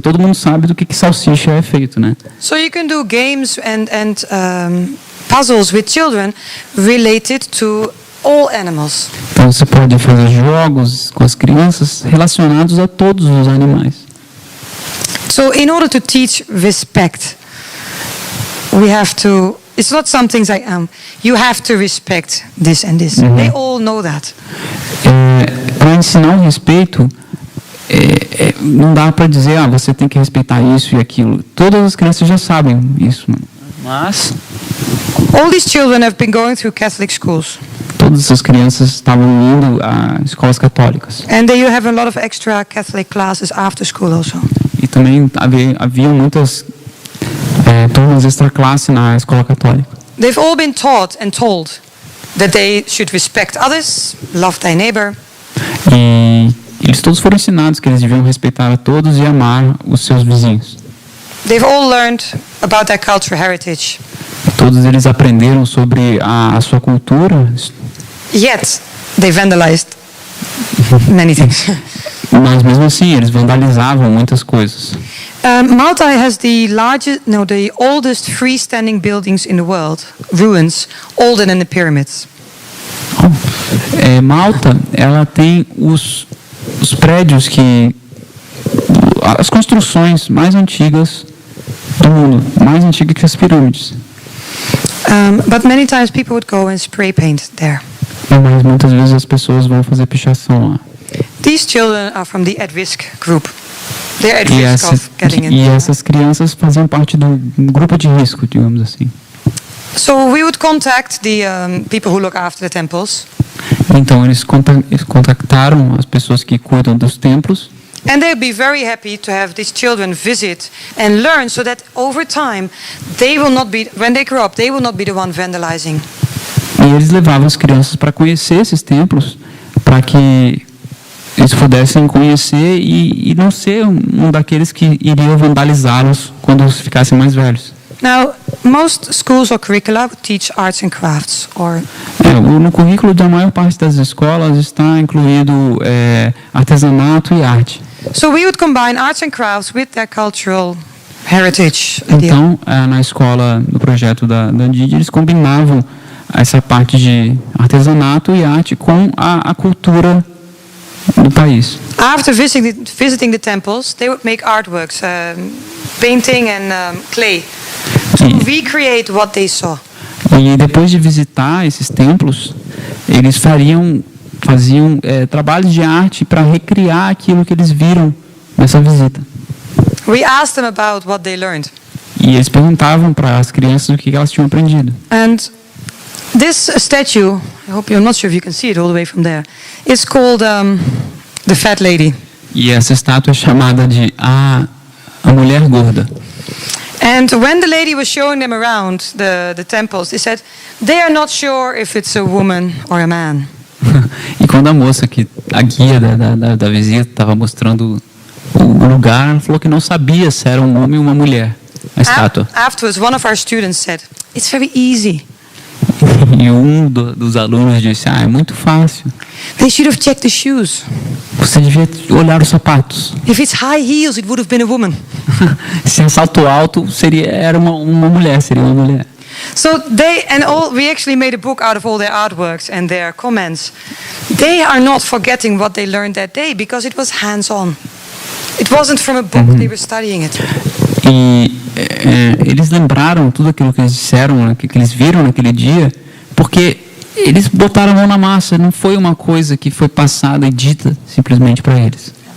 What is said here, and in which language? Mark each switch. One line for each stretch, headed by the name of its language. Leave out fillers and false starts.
Portuguese: Todo mundo sabe do que salsicha é feito, né?
English: So you can do games and puzzles with children related to all animals.
Portuguese: Então você pode fazer jogos com as crianças relacionados a todos os animais.
English: So in order to teach respect, we have to. It's not something like you have to respect this and this. They all know that.
Portuguese: Para ensinar o respeito, não dá para dizer, você tem que respeitar isso e aquilo. Todas as crianças já sabem isso. Mas
English: all these children have been going through Catholic schools.
Portuguese: Todas essas crianças estavam indo a escolas católicas.
English: And then you have a lot of extra Catholic classes after school also.
Portuguese: E também havia muitas turmas extra classe na escola católica.
English: They've all been taught and told that they should respect others, love thy neighbor.
Portuguese: E eles todos foram ensinados que eles deviam respeitar a todos e amar os seus vizinhos.
English: They've all learned about their cultural heritage.
Portuguese: Todos eles aprenderam sobre a sua cultura.
English: Yet they vandalized many things.
Portuguese: Mas mesmo assim eles vandalizavam muitas coisas.
English: Malta has the oldest freestanding buildings in the world, ruins, older than the pyramids.
Portuguese: Malta, ela tem os prédios as construções mais antigas do mundo, mais antigas que as pirâmides.
English: But many times people would go and spray paint there.
Portuguese: Mas muitas vezes as pessoas vão fazer pichação lá.
English: These children are from the at-risk group. They're at risk of getting in.
Portuguese: E essas crianças faziam parte do grupo de risco, digamos assim.
English: So we would contact the people who look after the temples.
Portuguese: Então eles contactaram as pessoas que cuidam dos templos.
English: And they'd be very happy to have these children visit and learn, so that over time, they will not be, when they grow up, they will not be the one vandalizing.
Portuguese: E eles levavam as crianças para conhecer esses templos, para que eles pudessem conhecer e não ser um daqueles que iriam vandalizá-los quando ficassem mais velhos.
English: Now, most schools or curricula would teach arts and crafts, or
Portuguese: no currículo da maior parte das escolas está incluído artesanato e arte.
English: so we would combine arts and crafts with their cultural heritage.
Portuguese: Então, na escola, no projeto da Didi, eles combinavam essa parte de artesanato e arte com a cultura do país.
English: After visiting the temples, they would make artworks, painting and clay, to recreate what they saw.
Portuguese: E depois de visitar esses templos, eles faziam trabalhos de arte para recriar aquilo que eles viram nessa visita.
English: We asked them about what they learned.
Portuguese: E eles perguntavam para as crianças o que elas tinham aprendido.
English: And this statue, I'm not sure if you can see it all the way from there, it's called the Fat Lady.
Portuguese: E essa estátua é chamada de a mulher gorda.
English: And when the lady was showing them around the temples, they said they are not sure if it's a woman or a man.
Portuguese: E quando a guia da visita estava mostrando o lugar, ela falou que não sabia se era um homem ou uma mulher, a estátua.
English: Afterwards, one of our students said, "It's very easy."
Portuguese: E dos alunos disse, é muito fácil.
English: They should have checked the shoes.
Portuguese: Você devia olhar os sapatos.
English: If it's high heels, it would have been a woman.
Portuguese: Se é salto alto, seria uma mulher.
English: So we actually made a book out of all their artworks and their comments. They are not forgetting what they learned that day because it was hands-on. It wasn't from a book, they were studying it.
Portuguese: E eles lembraram tudo aquilo que eles disseram, que eles viram naquele dia, porque eles botaram a mão na massa, não foi uma coisa que foi passada e dita simplesmente para eles.